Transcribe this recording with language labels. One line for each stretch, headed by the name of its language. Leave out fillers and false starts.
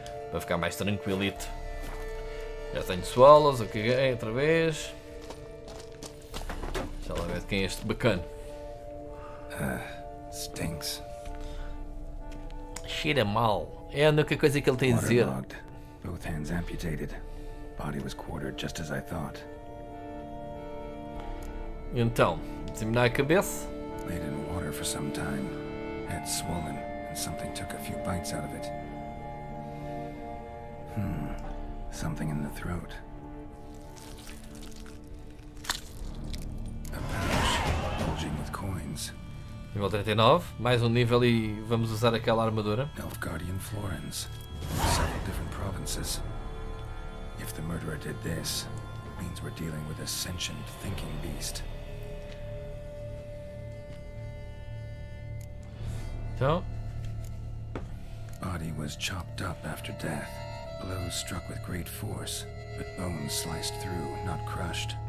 Portuguese: Para ficar mais tranquilito. Já tenho swallows, ok, outra vez. Deixa lá ver de quem é este bacana.
English: Stinks.
Portuguese: Cheira mal. É a única coisa que ele tem a dizer.
English: Waterlogged. Both hands amputated. Body was quartered just as I thought.
Portuguese: Então, examinar a cabeça.
English: Laid in water for some time. Head swollen, and something took a few bites out of it. Something in the throat. A pouch, bulging with coins.
Portuguese: Nível 39. Mais um nível e vamos usar aquela armadura.
English: Nilfgaardian florins. Several different provinces. If the murderer did this, it means we're dealing with a sentient thinking beast.
Portuguese: Então,
English: Body was chopped up after death. Blows struck with great force, but bones sliced through, not crushed.